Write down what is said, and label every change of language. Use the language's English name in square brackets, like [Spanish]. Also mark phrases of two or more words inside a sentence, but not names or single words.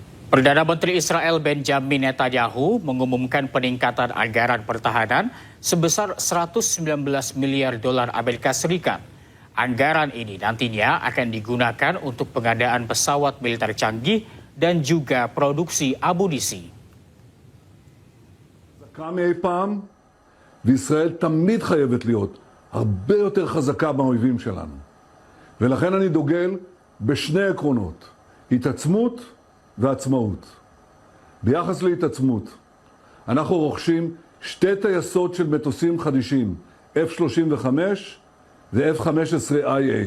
[Indonesian] Perdana Menteri Israel Benjamin Netanyahu mengumumkan peningkatan anggaran pertahanan sebesar 119 miliar dolar Amerika Serikat. Anggaran ini nantinya akan digunakan untuk pengadaan pesawat militer canggih dan juga produksi amunisi. [Hebrew] וישראל תמיד חייבת להיות הרבה יותר חזקה מהאויבים שלנו. ולכן אני דוגל בשני עקרונות, התעצמות ועצמאות. ביחס להתעצמות, אנחנו רוכשים שתי טייסות של מטוסים חדישים, F-35 ו-F-15IA.